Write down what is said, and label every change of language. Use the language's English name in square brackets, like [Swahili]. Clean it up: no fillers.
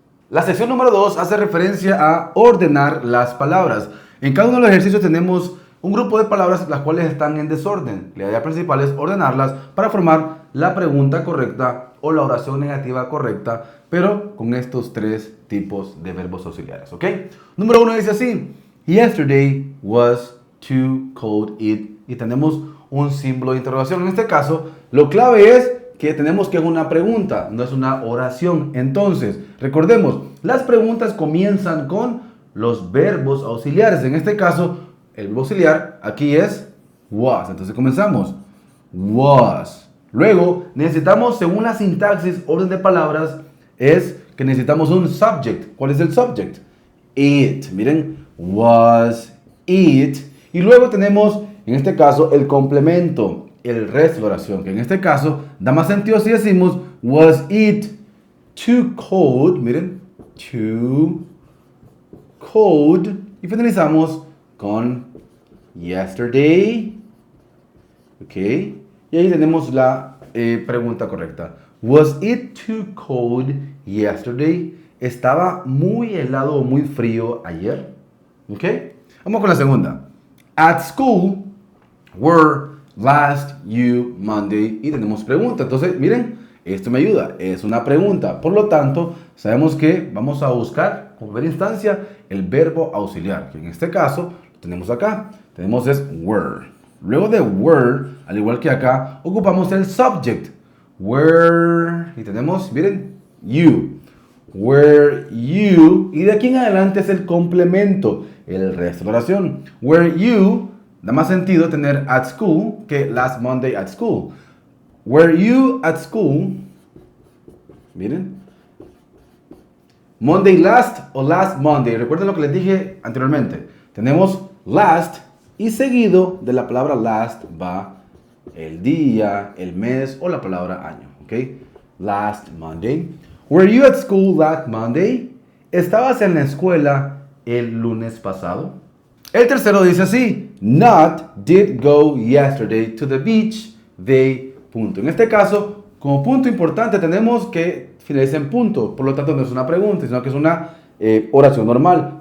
[Spanish] La sección número 2 hace referencia a ordenar las palabras. En cada uno de los ejercicios tenemos un grupo de palabras las cuales están en desorden. La idea principal es ordenarlas para formar la pregunta correcta o la oración negativa correcta, pero con estos tres tipos de verbos auxiliares, ¿ok? Número 1 dice así: [English] Yesterday was too cold it. [Spanish] Y tenemos un símbolo de interrogación. En este caso, lo clave es que tenemos que es una pregunta, no es una oración. Entonces, recordemos, las preguntas comienzan con los verbos auxiliares. En este caso, el verbo auxiliar aquí es was. Entonces comenzamos. Was. Luego, necesitamos, según la sintaxis, orden de palabras, es que necesitamos un subject. ¿Cuál es el subject? It. Miren, was it. Y luego tenemos, en este caso, el complemento, el resto de la oración, que en este caso da más sentido si decimos [English] was it too cold. Miren, too cold. [Spanish] Y finalizamos con yesterday. Ok. Y ahí tenemos la pregunta correcta. [English] Was it too cold yesterday? [Spanish] ¿Estaba muy helado o muy frío ayer? Ok. Vamos con la segunda. [English] At school were last you Monday. [Spanish] Y tenemos pregunta. Entonces, miren, esto me ayuda. Es una pregunta. Por lo tanto, sabemos que vamos a buscar, como primera instancia, el verbo auxiliar. Que en este caso, lo tenemos acá. Tenemos es were. Luego de were, al igual que acá, ocupamos el subject. Were. Y tenemos, miren, you. Were you. Y de aquí en adelante es el complemento. El resto de la oración. Were you. Da más sentido tener at school que last Monday at school. [English] Were you at school? Miren. Monday last o last Monday. [Spanish] Recuerden lo que les dije anteriormente. Tenemos last y seguido de la palabra last va el día, el mes o la palabra año. [English] ¿Ok? Last Monday. Were you at school last Monday? [Spanish] ¿Estabas en la escuela el lunes pasado? El tercero dice así: [English] Not did go yesterday to the beach. They, punto. [Spanish] En este caso, como punto importante, tenemos que finaliza en punto. Por lo tanto, no es una pregunta, sino que es una oración normal.